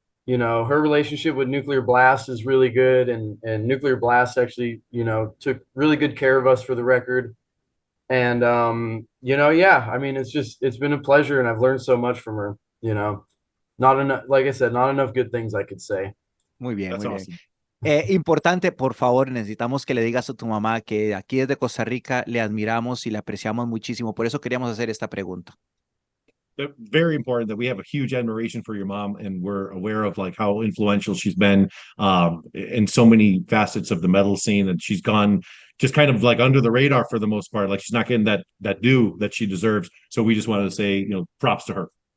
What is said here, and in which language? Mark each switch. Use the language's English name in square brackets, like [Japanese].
[English] You know, her relationship with Nuclear Blast is really good, and Nuclear Blast actually, you know, took really good care of us for the record. And you know, yeah, I mean, it's been a pleasure, and I've learned so much from her, you know. Not enough, like I said, not enough good things I could say. [Spanish] Muy bien, [English] That's [Spanish] muy bien. [English] awesome. [Spanish] Importante, por favor, necesitamos que le digas a tu mamá que aquí desde Costa Rica le admiramos y le apreciamos muchísimo. Por eso queríamos hacer esta pregunta. [English] Very important that we have a huge admiration for your mom, and we're aware of like how influential she's been in so many facets of the metal scene, and she's gone just kind of like under the radar for the most part. Like she's not getting that due that she deserves. So we just wanted to say, you know, props to her.